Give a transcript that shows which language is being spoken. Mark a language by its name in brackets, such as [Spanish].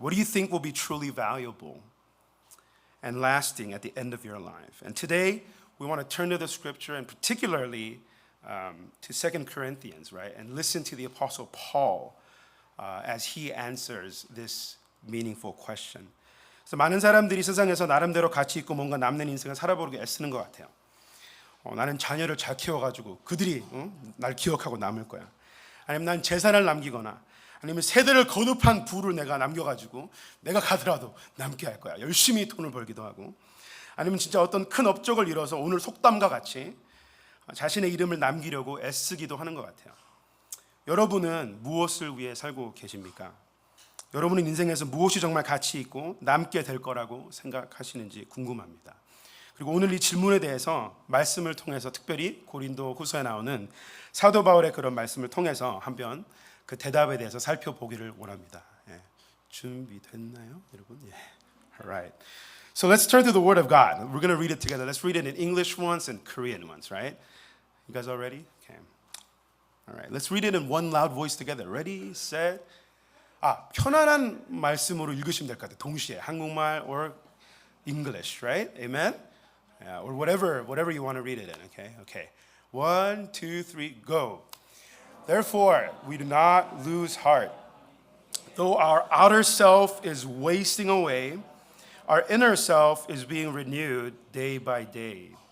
[English] What do you think will be truly valuable and lasting at the end of your life? And today, we want to turn to the scripture and particularly to 2 Corinthians, right? And listen to the Apostle Paul as he answers this meaningful question. [Korean] 그래서 많은 사람들이 세상에서 나름대로 가치 있고 뭔가 남는 인생을 살아보려고 애쓰는 것 같아요. 나는 자녀를 잘 키워가지고 그들이 날 기억하고 남을 거야. 아니면 난 재산을 남기거나 아니면 세대를 거듭한 부를 내가 남겨가지고 내가 가더라도 남게 할 거야. 열심히 돈을 벌기도 하고 아니면 진짜 어떤 큰 업적을 이뤄서 오늘 속담과 같이 자신의 이름을 남기려고 애쓰기도 하는 것 같아요. 여러분은 무엇을 위해 살고 계십니까? 여러분은 인생에서 무엇이 정말 가치 있고 남게 될 거라고 생각하시는지 궁금합니다. 그리고 오늘 이 질문에 대해서 말씀을 통해서 특별히 고린도 후서에 나오는 사도 바울의 그런 말씀을 통해서 한번 그 대답에 대해서 살펴보기를 원합니다. 예. 준비됐나요, 여러분? 예. Alright. [English] So let's turn to the Word of God. We're going to read it together. Let's read it in English once and Korean once, right? You guys all ready? Okay. All right. Let's read it in one loud voice together. Ready, set. [Korean] 편안한 말씀으로 읽으시면 될 것 같아요. 동시에 한국말 [English] or English, right? Amen. Yeah, or whatever you want to read it in. Okay. 1, 2, 3, go. Therefore, we do not lose heart. Though our outer self is wasting away, our inner self is being renewed day by day.